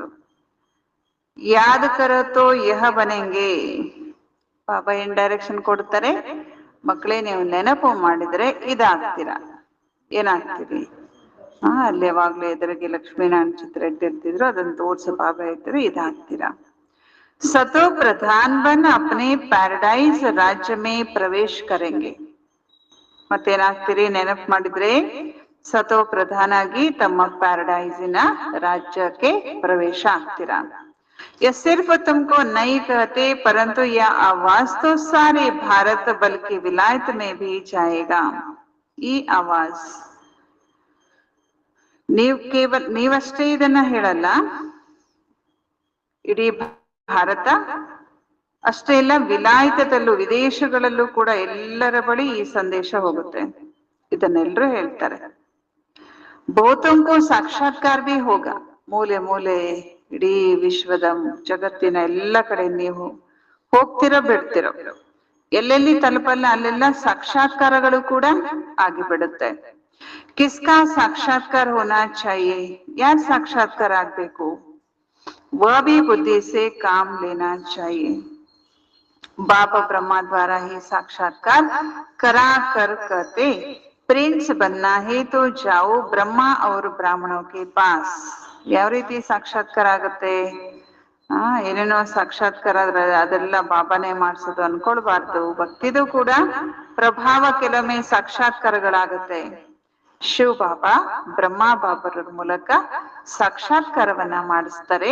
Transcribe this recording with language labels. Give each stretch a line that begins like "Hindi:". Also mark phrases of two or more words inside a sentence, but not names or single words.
Hindi: याद करो तो यह बनेंगे.
Kannada: ಬಾಬಾ ಏನ್ ಡೈರೆಕ್ಷನ್ ಕೊಡ್ತಾರೆ, ಮಕ್ಕಳೇ ನೀವು ನೆನಪು ಮಾಡಿದ್ರೆ ಇದಾಗ್ತೀರಾ. ಏನಾಗ್ತೀರಿ? ಅಲ್ಲಿ ಯಾವಾಗ್ಲೂ ಎದುರಿಗೆ ಲಕ್ಷ್ಮೀನಾರಾಯಣ ಚಿತ್ರ ಇಟ್ಟಿರ್ತಿದ್ರು, ಅದನ್ನ ತೋರ್ಸ ಬಾಬಾ ಇದ್ರೆ ಇದಾಗ್ತೀರಾ.
Hindi: सतो प्रधान बन अपने पैराडाइज राज्य में प्रवेश करेंगे.
Kannada: ಮತ್ತೇನಾಗ್ತೀರಿ? ನೆನಪು ಮಾಡಿದ್ರೆ ಸತೋ ಪ್ರಧಾನ ಆಗಿ ತಮ್ಮ ಪ್ಯಾರಡೈಸಿನ ರಾಜ್ಯಕ್ಕೆ ಪ್ರವೇಶ ಆಗ್ತೀರಾ.
Hindi: ये सिर्फ तुमको नहीं कहते, परंतु यह आवाज तो सारे भारत बल्कि विलायत में भी जाएगा.
Kannada: ಈ ಆವಾಜ್ ನೀವಷ್ಟೇ ಇದನ್ನ ಹೇಳಲ್ಲ, ಇಡೀ ಭಾರತ ಅಷ್ಟೇ ಇಲ್ಲ, ವಿಲಾಯಿತದಲ್ಲೂ ವಿದೇಶಗಳಲ್ಲೂ ಕೂಡ ಎಲ್ಲರ ಬಳಿ ಈ ಸಂದೇಶ ಹೋಗುತ್ತೆ. ಇದನ್ನೆಲ್ಲರೂ ಹೇಳ್ತಾರೆ.
Hindi: बहुतों को साक्षात्कार भी होगा.
Kannada: ಮೂಲೆ ಮೂಲೆ ಇಡೀ ವಿಶ್ವದ ಜಗತ್ತಿನ ಎಲ್ಲ ಕಡೆ ನೀವು ಹೋಗ್ತಿರೋ ಬಿಡ್ತಿರೋ, ಎಲ್ಲೆಲ್ಲಿ ತಲುಪಲ್ಲ ಅಲ್ಲೆಲ್ಲ ಸಾಕ್ಷಾತ್ಕಾರಗಳು ಕೂಡ ಆಗಿಬಿಡುತ್ತೆ.
Hindi: किसका साक्षात्कार होना चाहिए.
Kannada: ಯಾರ್ ಸಾಕ್ಷಾತ್ಕಾರ ಆಗ್ಬೇಕು?
Hindi: वह भी बुद्धि से काम लेना चाहिए. बाबा ब्रह्मा द्वारा ही साक्षात्कार करा कर कहते, प्रिंस बनना है तो जाओ ब्रह्मा और ब्राह्मणों के पास.
Kannada: ಯಾವ ರೀತಿ ಸಾಕ್ಷಾತ್ಕಾರ ಆಗತ್ತೆ? ಏನೇನೋ ಸಾಕ್ಷಾತ್ಕಾರ ಅದೆಲ್ಲ ಬಾಬಾನೇ ಮಾಡ್ಸೋದು ಅನ್ಕೊಳ್ಬಾರ್ದು. ಭಕ್ತಿದು ಕೂಡ ಪ್ರಭಾವ ಕೆಲವೊಮ್ಮೆ ಸಾಕ್ಷಾತ್ಕಾರಗಳಾಗತ್ತೆ. ಶಿವ ಬಾಬಾ ಬ್ರಹ್ಮ ಬಾಬರ ಮೂಲಕ ಸಾಕ್ಷಾತ್ಕಾರವನ್ನ ಮಾಡಿಸ್ತಾರೆ.